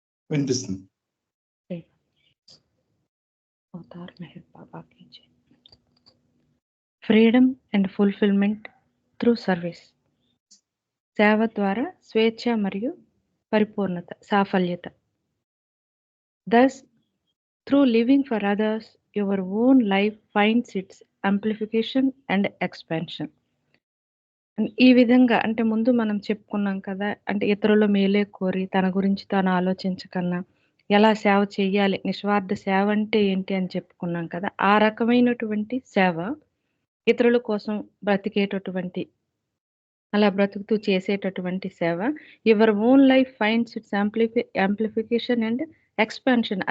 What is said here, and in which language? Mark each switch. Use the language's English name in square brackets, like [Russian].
[Telugu] వినిపిస్తుంది. [Hindi] జై అవతార్ మెహర్ బాబా కీ జై. [English] Freedom and fulfilment through service. [Telugu] సేవ ద్వారా స్వేచ్ఛ మరియు పరిపూర్ణత, సాఫల్యత. [English] Thus, through living for others, your own life finds its amplification and expansion. [Telugu] ఈ విధంగా అంటే ముందు మనం చెప్పుకున్నాం కదా, అంటే ఇతరుల మేలే కోరి తన గురించి తాను ఆలోచించకన్నా ఎలా సేవ చేయాలి, నిస్వార్థ సేవ అంటే ఏంటి అని చెప్పుకున్నాం కదా. ఆ రకమైనటువంటి సేవ ఇతరుల కోసం బ్రతికేటటువంటి, అలా బ్రతుకుతూ చేసేటటువంటి సేవ [English] Your own life finds its amplification and expansion.